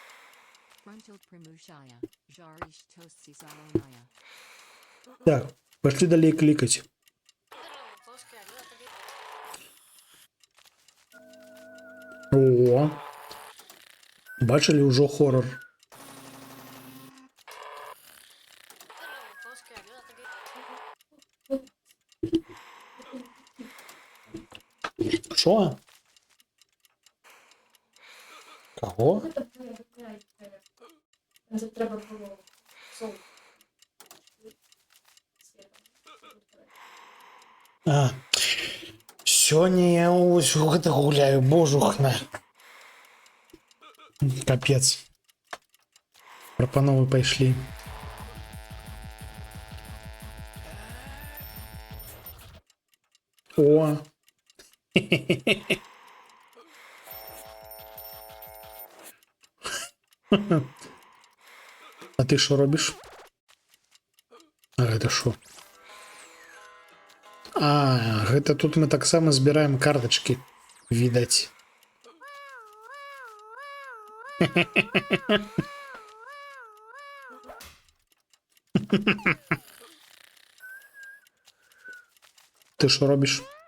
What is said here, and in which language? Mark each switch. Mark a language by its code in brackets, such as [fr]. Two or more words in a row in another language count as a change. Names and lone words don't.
[be] Так, пашлі далей клікаць. О, бачылі ўжо хорор. Що? Кого? А, сёння я ось гэта гуляю, божухна. Капец. Прапановы пайшлі. О. [uk] А ты що робиш? [be] А гэта що? А, гэта тут мы таксама збіраем картачкі, відаць. Ты што робіш?